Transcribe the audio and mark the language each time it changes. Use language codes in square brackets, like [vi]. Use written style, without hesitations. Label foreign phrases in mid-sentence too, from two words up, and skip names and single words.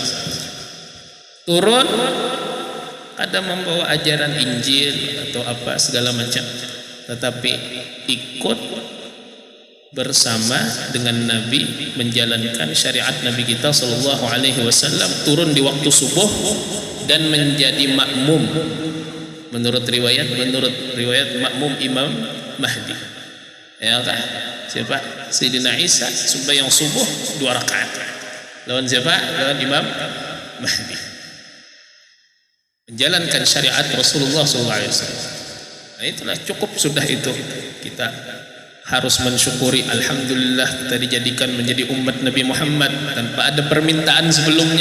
[id] Turun ada membawa ajaran Injil atau apa segala macam, tetapi ikut bersama dengan Nabi menjalankan syariat Nabi kita [ar] صلى الله عليه وسلم, [id] turun di waktu subuh dan menjadi makmum. Menurut riwayat makmum Imam Mahdi. Ya kan? Siapa? Sayyidina Isa sembahyang subuh 2 rakaat. [bjn] Lawan siapa? Lawan Imam Mahdi. [id] Menjalankan syariat Rasulullah SAW. Nah, itulah cukup sudah itu. Kita harus mensyukuri, alhamdulillah kita dijadikan menjadi umat Nabi Muhammad tanpa ada permintaan sebelumnya.